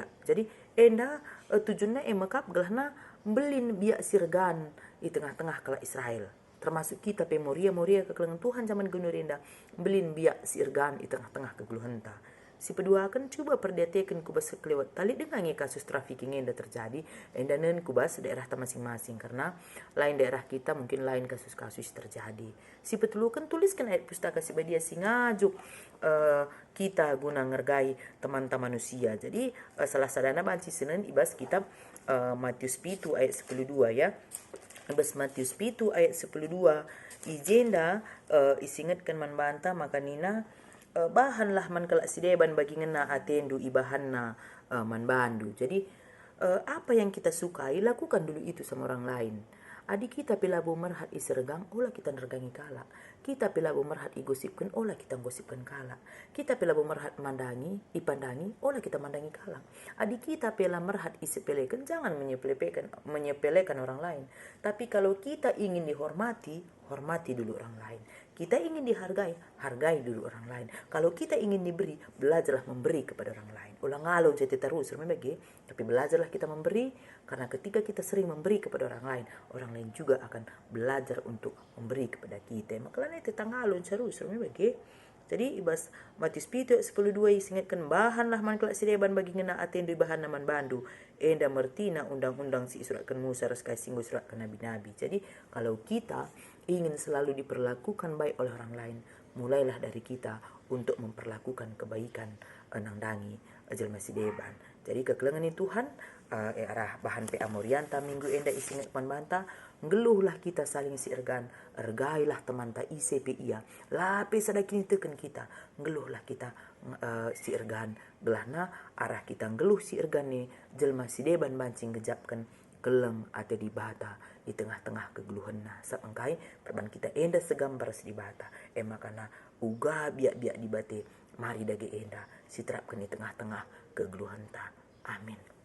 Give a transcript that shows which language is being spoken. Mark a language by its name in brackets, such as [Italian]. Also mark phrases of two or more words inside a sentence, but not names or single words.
[Batak Karo] Jadi enda tujuannya emakap gelahna belin biak sirgan di tengah-tengah kala Israel. Termasuk kita pe Moria kekelengan Tuhan zaman gunur enda belin biak sirgan di tengah-tengah kegeluhan ta. [Indonesian] Si pedua akan coba perdetekan kubas kelewat tali dengan kasus trafficking yang terjadi [Batak Karo] enda nen kubas [Indonesian] daerah ta masing-masing karena lain daerah kita mungkin lain kasus-kasus terjadi. [Batak Karo] Si petulu kan tuliskan ayat pustaka si badia singajuk kita guna ngergai teman-teman manusia. Jadi salah sadana banci senen ibas kitab Matius pitu ayat 12 ya. Ibas Matius pitu ayat 12 ijenda isingatkan man banta maka nina bahanlah man kala sideban bagi ngena atendu ibahanna man bandu. [Indonesian] Jadi apa yang kita sukai lakukan dulu itu sama orang lain. [Batak Karo] Adik kita pilabo merhat isergang, olah kita nergangi kala. Kita pilabo merhat igosipkan, olah kita gosipkan kala. Kita pilabo merhat mandangi, ipandangi, olah kita mandangi kala. Adik kita pila merhat isepelekan, [Indonesian] jangan menyepelekan orang lain. Tapi kalau kita ingin dihormati, hormati dulu orang lain. Kita ingin dihargai, hargai dulu orang lain. Kalau kita ingin diberi, belajarlah memberi kepada orang lain. [Batak Karo] Ulang ngalo [Indonesian] jadi terus, tapi belajarlah kita memberi, karena ketika kita sering memberi kepada orang lain juga akan belajar untuk memberi kepada kita. Makanya itu [Batak Karo] tangalon terus, jadi ibas Matius pitu 12 isingatkan bahanlah man kelak sideban bagi ngena atendu bahan naman bandu. Enda mertina undang-undang si suratkan Musa raskai singgo suratkan nabi-nabi. [Indonesian] Jadi kalau kita ingin selalu diperlakukan baik oleh orang lain, mulailah dari kita untuk memperlakukan kebaikan [Batak Karo] nangdangi jelma sideban. Jadi kekelengan Tuhan arah bahan PA Morianta minggu enda isingat panbanta ngeluhlah kita saling siirgan, ergailah teman ta ICP ia lapis ada kini teken kita ngeluhlah kita siirgan belahna arah kita ngeluh siirgan ni jelma sideban bancing gejapkan keleng atau di bata di tengah-tengah kegeluhan na sapangkai perban kita enda segambar di bata makana uga biak-biak di bate mari dage enda si terapkan di tengah-tengah kegeluhan ta. Amin.